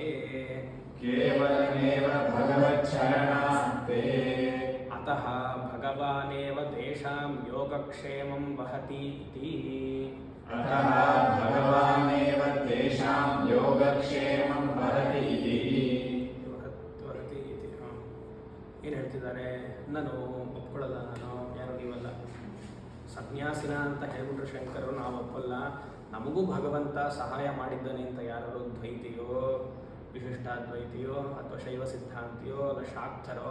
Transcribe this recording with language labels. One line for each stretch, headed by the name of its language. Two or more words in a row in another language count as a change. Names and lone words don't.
Sanskrit: ಕೇವಲಮೇವ ಭಗವಚ್ಚರಣಾಸ್ತೆ. ಅತಃ ಭಗವಾನೇವ ತೇಷಾಂ ಯೋಗಕ್ಷೇಮಂ ವಹತಿ ಇತಿ. ಅತಃ ಭಗವಾನೇವ ತೇಷಾಂ ಯೋಗಕ್ಷೇಮಂ ವಹತಿ ಇತಿ. ವಹತಿ ಇತಿ.
Kannada: ಏನು ಹೇಳ್ತಿದ್ದಾರೆ? ನಾನು ಒಪ್ಕೊಳ್ಳಲ್ಲ, ನಾನು ಯಾರು ನೀವಲ್ಲ. ಸನ್ಯಾಸಿನ ಅಂತ ಹೇಳ್ಬಿಟ್ರು ಶಂಕರರು, ನಾವು ಒಪ್ಪಲ್ಲ. ನಮಗೂ ಭಗವಂತ ಸಹಾಯ ಮಾಡಿದ್ದಾನೆ ಅಂತ ಯಾರು ದ್ವೈತಿಯೋ, ವಿಶಿಷ್ಟಾದ್ವೈತಿಯೋ, ಅಥವಾ ಶೈವ ಸಿದ್ಧಾಂತಿಯೋ, ಅಲ್ಲ ಶಾಕ್ತರೋ.